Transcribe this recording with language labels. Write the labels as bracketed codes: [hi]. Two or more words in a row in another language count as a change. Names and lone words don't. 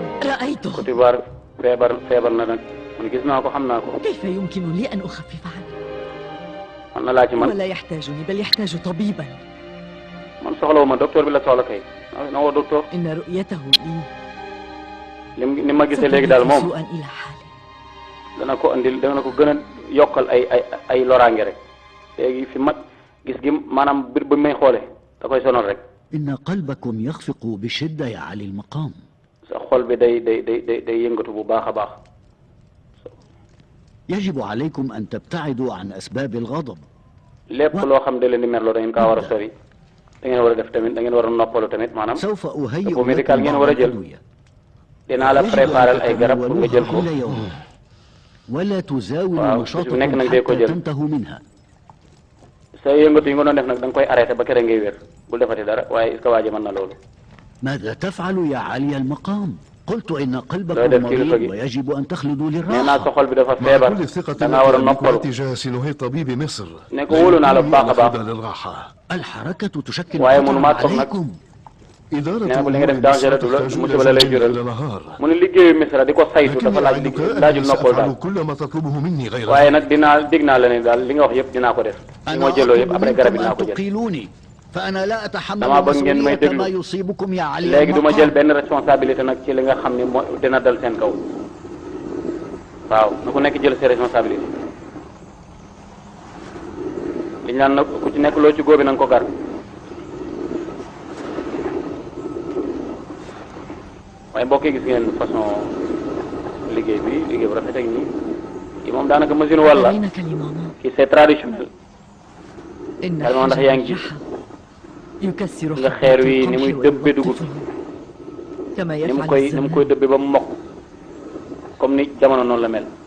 [ar] رأيته. [wo] بوتيفار feebar na nag man gis naa ko xam naa ko. [ar] كيف يمكن لي أن أخفف عنه؟ [wo] man na laa ci man [ar] ولا يحتاجني بل يحتاج طبيبا. [wo] man soxlawuma docteur bi la soxla kay na woo docteur. [ar] إن رؤيته لي [wo] ni ma gisee léegi daal moom [ar] سوءا إلى حالي. [wo] dana ko andil dana ko gën a yokkal ay loraange rek léegi fi mag gis gi maanaam bir ba may xoole da koy sonal rek. [ar] إن قلبكم يخفق بشدة يا علي المقام. [wo] sa xol bi day yëngatu bu baax a baax. [ar] يجب عليكم أن تبتعدوا عن أسباب الغضب. [wo] lépp loo xam da leen di merloo da ngeen kaa war a sori da ngeen war a def tamit da ngeen war a noppalu tamit maanaam. [ar] سوف أهيئ [wo] bu médical ngeen [ar] لكم [wo] war a [ar] بعض [wo] jël [ar] الأدوية. [wo] dinaa la préparer ay garab pour nga jël ko. [ar] ولا تزاولوا [wo] waaw [ar] نشاطكم [wo] su nekk nag dee ko [ar] حتى [wo] jël. [ar] تنتهوا منها. [wo] sa yëngatu yi nga doon def nag da nga koy arrêté ba kere ngay wér bul defati dara waaye [fr] est-ce que [wo] waa ji mën na loolu. [ar] ماذا تفعل يا عالي المقام؟ قلت إن قلبكم مريض ويجب أن تخلدوا للراحة. [wo] nee naa sa xol bi dafa feebar da ngaa war a noppalu. ne ko wóolu naa la bu baax a baax. [ar] الحركة تشكل [wo] waaye [ar] خطرا [wo] mënumaa toog nag. [ar] عليكم. [wo] nee na ko li nga def danger la musiba la lay jural. mu ne liggéeyu Misra di ko saytu dafa laajul noppal daal. waaye nag dig naa la ne daal li nga wax yëpp dinaa ko def. li ma jëloo yëpp après garab yi dinaa ko jël. [ar] فأنا لا أتحمل [wo] damaa bëgg ngeen may [ar] مسؤولية ما يصيبكم يا علي [wo] léegi du ma jël benn responsabilité nag ci li nga xam ne moo dina dal seen kaw waaw na ku nekk jël [fr] ses responsabilités [wo] li ñu naan nag ku ci nekk loo ci góobi na nga ko gar waaye mbokk yi gis ngeen façon liggéey bu rafet ak nii kii moom daanaka machine walla kii [fr] c'est traditionnel [wo] xel ndax yaa ngi nga xeer wi ni muy dëbbe dugub ni mu koy dëbbe ba mu mokk comme ni jamono noonu la mel.